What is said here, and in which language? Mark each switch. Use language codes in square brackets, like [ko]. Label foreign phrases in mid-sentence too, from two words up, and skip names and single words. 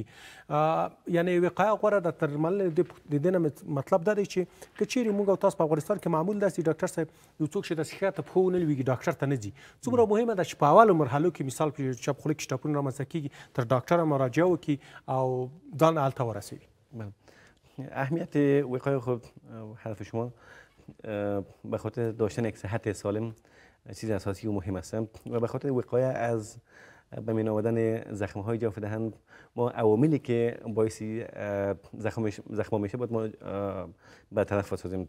[ps] یعنې وقایه غوره ده تر درملنې د دې نه مطلب دا دی چې که چیرې موږ او تاسو په افغانستان کې معمول داسې ډاکټر صاحب یو څوک چې د صحت په پښو ونه لویږي ډاکټر ته نه ځي. څومره مهمه ده چې په اولو مرحلو کې مثال چې په خوله کې ټپونه رامنځته کیږي تر ډاکټره مراجعه وکړي او ځان هلته ورسوي. [fa] اهمیت وقایه خب حرف شما به خاطر داشتن یک صحت سالم چیز اساسی و مهم است و به خاطر وقایه از به میان آمدن زخم های جوف دهن ما عواملی که باعث زخم میشه باید ما برطرف بسازیم.